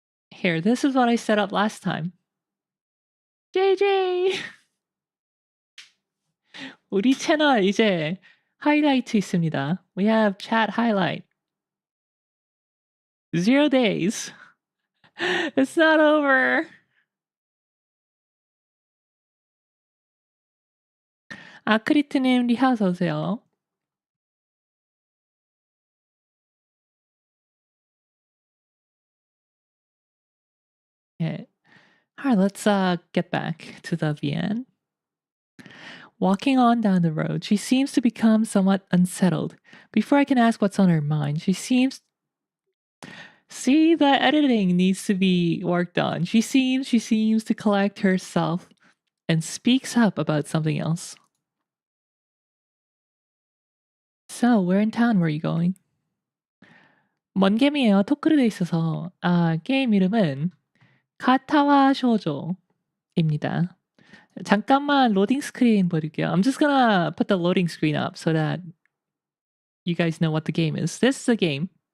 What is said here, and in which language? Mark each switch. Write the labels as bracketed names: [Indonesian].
[English] Here, this is what I set up last time. JJ! [Korean] 우리 채널 이제 하이라이트 있습니다. [English] We have chat highlight. 0 days. It's not over. [Korean] 아크리트님 리하 어서 오세요. [English] Okay. Alright, let's get back to the VN. Walking on down the road, she seems to become somewhat unsettled. Before I can ask what's on her mind, she seems... See, the editing needs to be worked on. She seems to collect herself and speaks up about something else. So, where in town were you going? [Korean] 먼 게임이에요. 토크로 돼 있어서. 게임 이름은 카타와 쇼조입니다. 잠깐만 로딩 스크린 보여드릴게요. [English] I'm just gonna put the loading screen up so that you guys know what the game is. This is a game.